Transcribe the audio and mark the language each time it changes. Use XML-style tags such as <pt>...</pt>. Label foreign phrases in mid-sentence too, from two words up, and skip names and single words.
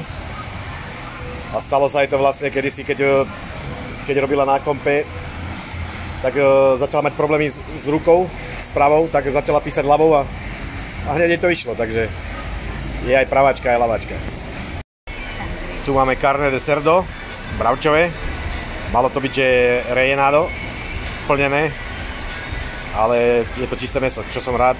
<sk>A stalo sa aj to vlastne kedysi, keď robila na kompe, tak začala mať problémy s rukou, s pravou, tak začala písať ľavou a hneď jej to išlo, takže je aj pravačka, aj lavačka. Tu máme</sk> <es>carne de cerdo,</es> <sk>bravčové. Malo to byť, že rellenado, plnené. Ale je to čisté mäso, čo som rád.</sk>